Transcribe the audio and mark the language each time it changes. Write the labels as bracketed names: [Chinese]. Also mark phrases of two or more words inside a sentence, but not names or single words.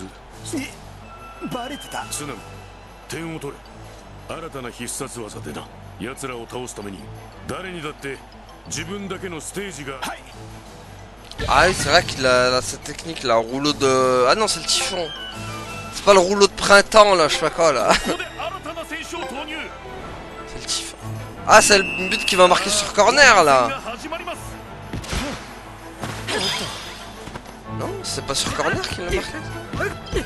[Japanese] バレてた。 Tsunami、点を取れ。新たな必殺技でな。奴らを倒すために誰にだって自分だけのステージが。はい。 [French] Ah oui, c'est vrai qu'il a cette technique là, rouleau de... Ah non, c'est le typhon. C'est pas le rouleau de printemps là, je sais pas quoi là. C'est le typhon. Ah, c'est le but qui va marquer sur corner là. Non, c'est pas sur corner qu'il l'a marqué.